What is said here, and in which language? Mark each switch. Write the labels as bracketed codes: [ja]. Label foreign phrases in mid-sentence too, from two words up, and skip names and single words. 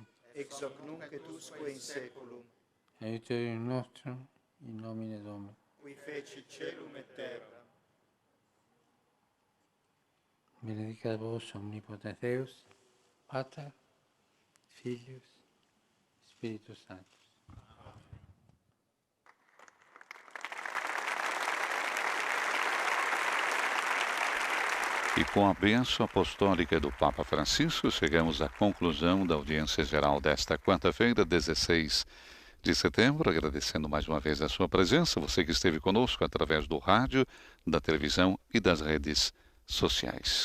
[la] ex hoc nunc et usque in saeculum, aiuterium nostrum, in nomine Domini. qui feci celum et terra. Benedicat vos omnipotens Deus, Pater, Filius, Spiritus Sanctus. [pt] E com a bênção apostólica do Papa Francisco, chegamos à conclusão da audiência geral desta quarta-feira, 16 de setembro, agradecendo mais uma vez a sua presença, você que esteve conosco através do rádio, da televisão e das redes sociais.